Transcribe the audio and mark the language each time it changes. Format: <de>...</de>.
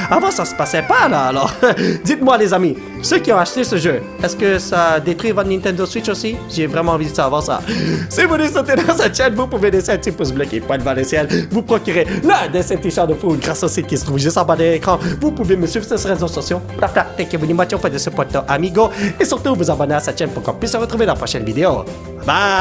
<fr>Avant, ça se passait pas, là. Alors, dites-moi, les amis, ceux qui ont acheté ce jeu, est-ce que ça détruit votre Nintendo Switch aussi? J'ai vraiment envie de savoir ça. Si vous voulez sauter dans cette chaîne, vous pouvez laisser un petit pouce bleu qui pointe vers le ciel. Vous procurez l'un de ces t-shirts de fou grâce au site qui se trouve juste en bas de l'écran. Vous pouvez me suivre sur ces réseaux sociaux.</fr> <en>Thank you very much for the support, amigo.</en> <fr>Et surtout, vous abonner à cette chaîne pour qu'on puisse se retrouver dans la prochaine vidéo. Bye!</fr>